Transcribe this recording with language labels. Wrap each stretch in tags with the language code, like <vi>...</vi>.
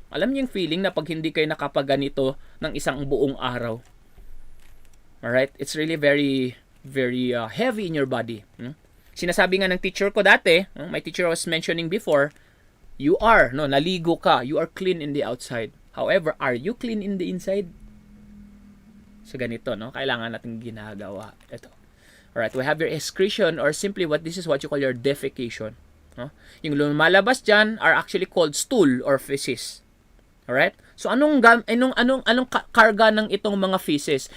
<tl>Alam niyo yung feeling na pag hindi kayo nakapaganito ng isang buong araw.</tl> <en>Alright? It's really very, very heavy in your body. No?</en> <tl>Sinasabi nga ng teacher ko dati,</tl> <en>my teacher was mentioning before, You are, no,</en> <tl>naligo ka.</tl> <en>You are clean in the outside. However, are you clean in the inside?</en> <tl>So ganito, no? Kailangan natin ginagawa. Ito.</tl> <en>Alright, we have your excretion or simply this is what you call your defecation. No?</en> <tl>Yung lumalabas dyan</tl> <en>are actually called stool or feces. Alright?</en> <tl>So anong karga ng itong mga feces?</tl>